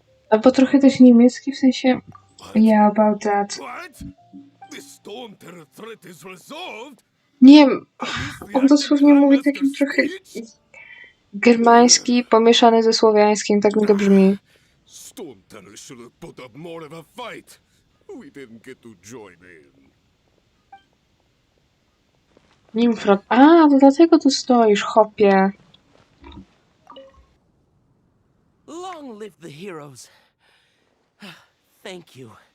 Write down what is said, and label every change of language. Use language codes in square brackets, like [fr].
[pl] Albo trochę też niemiecki, w sensie [en] yeah, about that. What? The storm terror threat is resolved? [pl] Nie wiem, on dosłownie mówi takim trochę germański pomieszany ze słowiańskim, tak mi to brzmi. [en] Storm terror should have put up more of a fight. We didn't get to join in. [pl] Nimfrod. A, to dlatego tu stoisz, chopie. [en] Long live the heroes. Thank you.